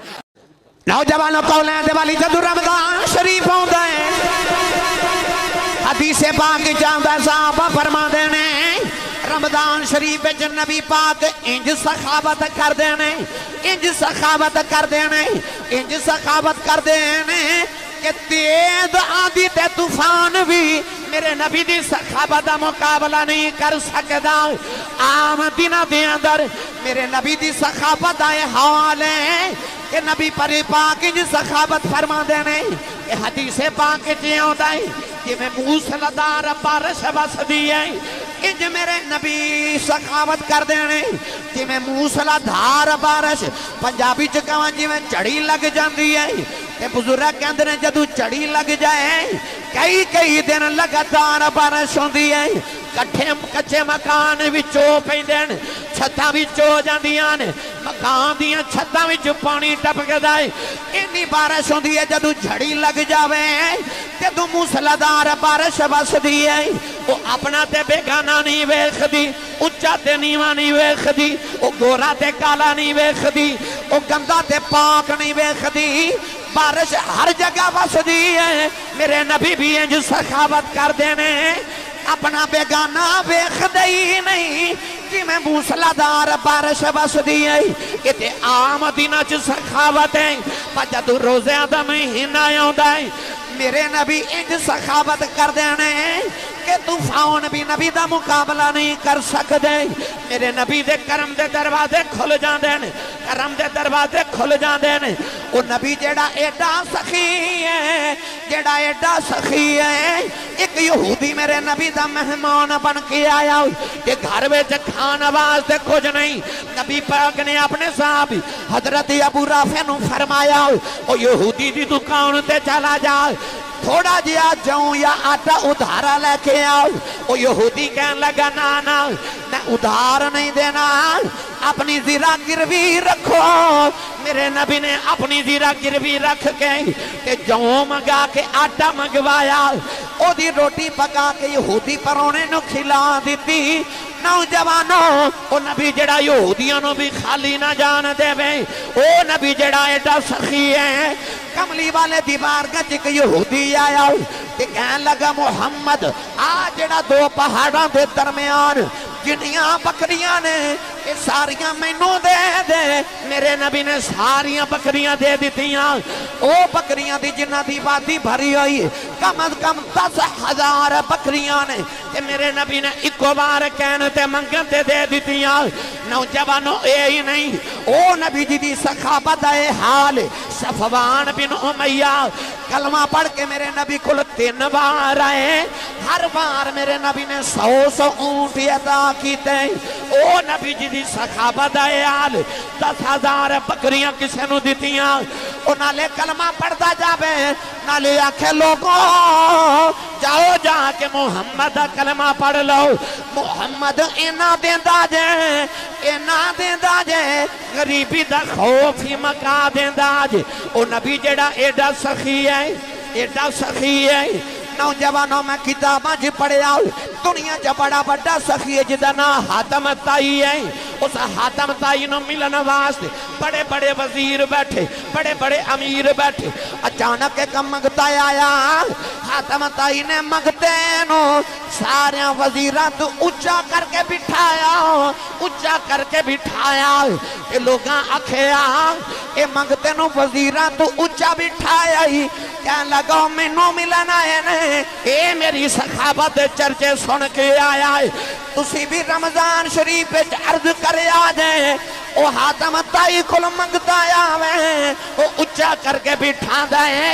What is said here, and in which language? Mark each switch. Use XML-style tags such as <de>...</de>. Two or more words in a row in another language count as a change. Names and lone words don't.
<pa>نوجوانوں قولیں دے والی جدو رمضان شریف ہوندا ہے, حدیث پاک جاندا صحابہ فرماندے نے رمضان شریف وچ نبی پاک انج سخاوت کردے نے, انج سخاوت کردے نے, انج سخاوت کردے نے کہ تیز آندھی تے طوفان بھی میرے نبی دی سخاوت دا مقابلہ نہیں کر سکدا. عام دناں دے اندر میرے نبی دی سخاوت دا حال ہے کہ نبی پر پاک انج سخاوت فرما دے نے کہ حدیث پاک چ آندا ہے کہ میں موسلادھار بارش وسدی ہے, انج میرے نبی سخاوت کر دینے کہ میں موسلادھار بارش, پنجابی چ کہاں جی میں چڑی لگ جاندی ہے. تے بزرگ کہندے نے جدوں چڑی لگ جائے کئی دن لگاتار بارش ہوندی ہے, کچے مکان وچوں پیندے نے, چھتاں وچوں جاندیاں نے, مکان دیاں چھتاں وچ پانی ٹپکدا ہے. اینی بارش ہوندی ہے جدوں جھڑی لگ جاوے جدوں موسلادھار بارش وسدی ہے, او اپنا تے بیگانہ نہیں ویکھدی, اچا تے نیواں نہیں ویکھدی, او گورا تے کالا نہیں ویکھدی, او گندا تے پاک نہیں ویکھدی. بارش ہر جگہ وسدی ہے, میرے نبی بھی انج سخاوت کر دینے اپنا بیگانہ ویکھدے ہی نہیں کہ میں موسلادھار بارش وسدی ہے. یہ تے عام دناں چ سخاوت ہے, پر جدوں روزے دا مہینہ آوندا ہے میرے نبی انج سخاوت کر دینے کہ طوفان بھی نبی دا مقابلہ نہیں کر سکدے. میرے نبی دے کرم دے دروازے کھل جاندے نے, کرم دے دروازے کھل جاندے نے. او نبی جیڑا ایڈا سخی ہے, جیڑا ایڈا سخی ہے, ایک یہودی میرے نبی دا مہمان بن کے آیا کہ گھر وچ کھانا واسطے کچھ نہیں. نبی پاک نے اپنے صحابی حضرت ابو رافع نو فرمایا او یہودی دی دکان تے چلا جا, تھوڑا جیا جاؤں یا آٹا ادھارا لے کے آؤ. او یہودی کہنے لگا نا میں ادھار نہیں دینا, اپنی زیرہ گروی رکھو. میرے نبی نے اپنی زیرہ گروی رکھ کے جاؤں منگا کے آٹا منگوایا, او دی روٹی پکا کے یہودی پرونے نو کھلا دیتی. نوجوانوں او نبی جڑا یہودیاں نو بھی خالی نہ جان دے وے, او نبی جڑا ایڈا سخی ہے. کملی والے دی بارگاہ چ ایک یہودی آیا تے کہن لگا محمد آ جڑا دو پہاڑاں دے درمیان جنیاں بکریاں نے یہ ساریاں مینوں دے دے. میرے نبی نے ساریاں بکریاں دے دیتیاں. او بکریاں دی جنہ دی وادی بھری ہوئی کم از کم 10,000 بکریاں نے, تے میرے نبی نے ایکو بار کہنے تے منگن تے دے دیتیاں. نوجوانوں اے ہی نہیں, او نبی جی دی سخاوت اے حال. صفوان بن امیہ کلمہ پڑھ کے میرے نبی کل 3 بار آئے, ہر بار میرے نبی نے 100 اونٹ عطا کیتے. او نبی جی دی سخاوت اے حال, 10,000 بکریاں کسے نو دیتیاں. او نالے کلمہ پڑھتا جاوے, نالے آکھے لوگوں جاؤ جا کے محمد کلمہ پڑھ لو. محمد اینا دیندا جے, اینا دیندا جے, غریبی دا خوف ہی مکا دیندا جے. او نبی جڑا ایڈا سخی ہے, ایڈا سخی ہے. نوجوانوں میں کتاباں جی پڑھیا دنیا جا بڑا بڑا سخی ہے جدا نا حاتم تائی ہے. اس حاتم تائی نو ملن واسطے بڑے بڑے وزیر بیٹھے, بڑے بڑے امیر بیٹھے. اچانک ایک منگتا آیا, حاتم تائی نے منگتے نو سارے وزیران تو اچھا کر کے بٹھایا, اچھا کر کے بٹھایا. اے لوگاں آکھیا اے منگتے نو وزیران تو اچھا بٹھایا ہی, کہنے لگا میں نو ملن آئے نے, اے میری سخاوت چرچے سن کے آیا ہے. تسی بھی رمضان شریف عرض کرے آ جائیں, او حاتم تائی کل منگتا آوے او اچھا کر کے بٹھا دے</pa>